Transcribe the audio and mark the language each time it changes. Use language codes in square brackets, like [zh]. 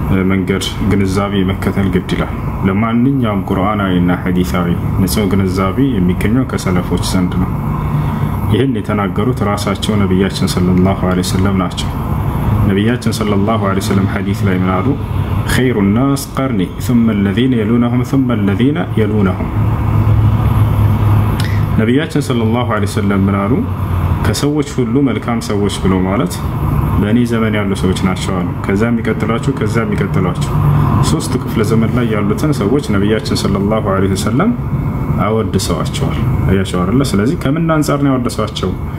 [am] መንገድ ግንዛቤ መከተል ግድ ይላል። ለማንኛውም ቁርአናዊና ሐዲሳዊ ንጹህ ግንዛቤ የሚገኘው ከሰለፎች ዘንድ ነው። ይህን የተናገሩት ራሳቸው ነብያችን ሰለላሁ ዐለይሂ ወሰለም ናቸው። ነብያችን ሰለላሁ ዐለይሂ ወሰለም ሐዲስ ላይ ምን አሉ? [ar] خير الناس قرني ثم الذين يلونهم ثم الذين يلونهم [am] ነብያችን ሰለላሁ ዐለይሂ ወሰለም ምን አሉ? ከሰዎች ሁሉ መልካም ሰዎች ብሎ ማለት በእኔ ዘመን ያሉ ሰዎች ናቸው አሉ። ከዛ የሚቀጥሏቸው ሶስት ክፍለ ዘመን ላይ ያሉትን ሰዎች ነብያችን ሰለላሁ ዐለይሂ ወሰለም አወድሰዋቸዋል። አያቸዋል። ስለዚህ ከምን አንፃር ነው ያወደሷቸው?